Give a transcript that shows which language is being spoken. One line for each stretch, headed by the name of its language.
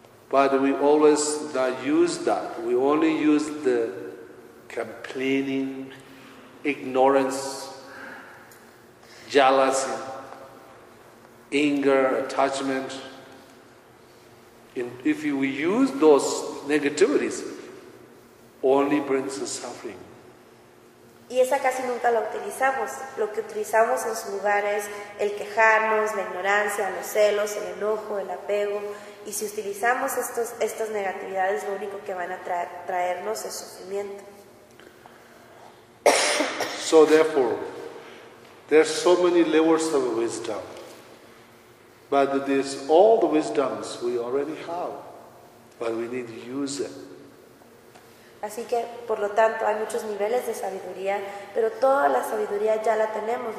English: But we always not use that. We only use the complaining, ignorance, jealousy, anger, attachment. If we use those negativities, only brings us suffering.
Spanish: Y esa casi nunca la utilizamos. Lo que utilizamos en su lugar es el quejarnos, la ignorancia, los celos, el enojo, el apego. Y si utilizamos estas negatividades, lo único que van a traernos es sufrimiento.
English: So therefore, there are so many levels of wisdom. But this, all the wisdoms we already have, but we need to use it.
Spanish: Así que, por lo tanto, hay muchos niveles de sabiduría, pero toda la sabiduría ya la tenemos.